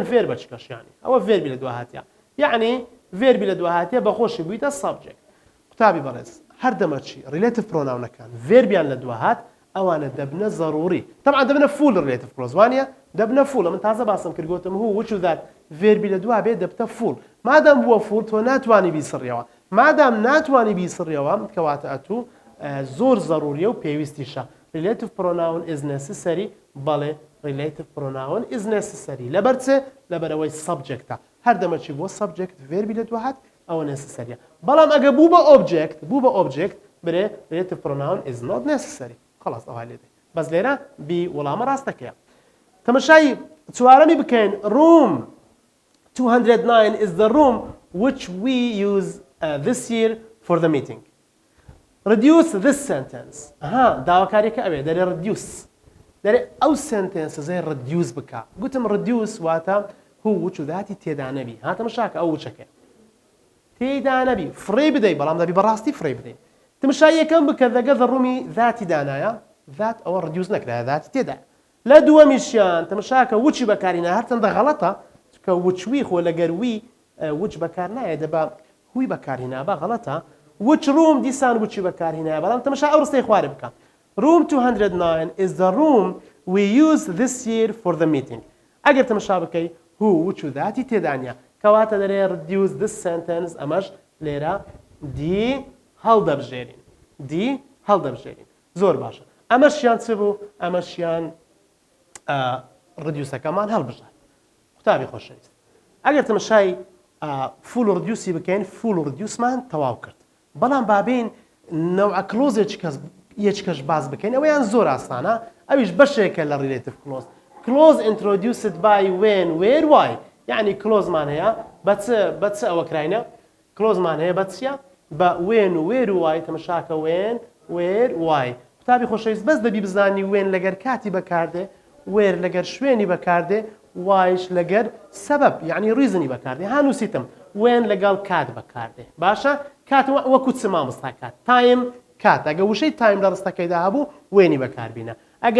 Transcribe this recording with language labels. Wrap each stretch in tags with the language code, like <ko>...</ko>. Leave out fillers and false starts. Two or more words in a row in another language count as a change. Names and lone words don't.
<ckb>فێر بە چکەشیانی ئەوە ڤێربی لە دوا هاتیە یعنی ڤێربی لە دوا هاتیە بەخۆشی بوویتە سەبجێکت قوتابی بەڕێز هەردەمەچی relative pronounەکان ڤێربیان لە دوا هات ئەوانە دەبنە ضروری طبعا دەبنە</ckb> <en>full relative clause</en> <ckb>وانە دەبنە فول من تازە باسم کرد گوتم هو وچ و ذات ڤێربی لە دوا بێ دەبتە فول مادام بووە فول تۆ ناتوانی بیسڕیەوە مادام ناتوانی بیسڕیەوە کەواتە ئەتوو زۆر ضروریە و پێویستیشە</ckb> <en>relative pronoun is necessary</en> <ckb>بەڵێ</ckb> <en>relative pronoun is necessary</en> <ckb>لەبەرچێ لەبەرەوەی subjectە هەر دەمەچی بۆ subject verbi لە دوات ئەوە necessary بەڵام ئەگە بوو بە object برێ</ckb> <en>relative pronoun is not necessary</en> <ckb>خلاص ئەوە لێدێ بەس لێرە بی وەڵامە ڕاستەکەیە تەماشای چوارەمی بکەین</ckb> <en>room 209 is the room which we use this year for the meeting reduce this sentence</en> <ckb>داواکاریەکە ئەوێ دەرێ reduce دەرێ ئەو sentence زێ reduce بکە گوتم reduce واتە هو وچ و ذاتی تێدا نەبی هاتەمەشاکە ئەو وچەکە تێدا نەبی فڕێ بدەی بەڵام دەبی بەڕاستی فڕێ بدەی تمشای یەکەم بکە دەگە ڕوومی ذاتی دانایە ذات ئەوە reduce نەکرا ذاتی تێدا لە دووەمیشیان تمشاکە وچی بەکارینە هەرچەندە غەڵەتە کە وچوی خۆ لەگەروی وچ بەکار نایە دەبا هوی بەکارهێنا بە غەڵەتە وچ روom دیسان وچی بەکارهێنایە بەڵام تەماشا ئەو ڕستەی خوارە بکە</ckb> <en>room 209 is the room we use this year for the meeting</en> <ckb>ئەگەر تەماشا بکەی هو وچ و ذاتی تێدانە کەواتە دەرێ</ckb> <en>reduce this sentence</en> <ckb>ئەمەش لێرە دی هەڵدەبژێرین زۆر باشە ئەمەشیان چ بوو ئەمەشیان ڕدیوسەکەمان هەڵبژار قوتابی خۆشەویست ئەگەر تەماشای فول ڕدیوسی بکەین فول ڕدیوسمان تەواو کرد بەڵام بابین نەوع کلۆز یەکەش باز بکەین ئەوەیان زۆر ئاسانە ئەویش بەشێکە لە</ckb> <en>relative clause clause introduced by when where why</en> <ckb>یعنی کلۆزمان هەیە بە چ ئەوە کراینە کلۆزمان هەیە بە چیە بە when و where و why تەماشاکە</ckb> <en>when where why</en> <ckb>قوتابی خۆشەویست بەس دەبی بزانی when لەگەر کاتی بەکاردێ where لەگەر شوێنی بەکاردێ وایش لەگەر سەبەب یعنی ریزنی بەکاردێ هانووسیتم وێن لەگەڵ کات بەکاردێ باشە کات وەکو چ مامۆستا کات تایم کات ئەگە وشەی تایم لە ڕستەکەیدا هەبوو وێنی بەکاربینە ئەگە</ckb>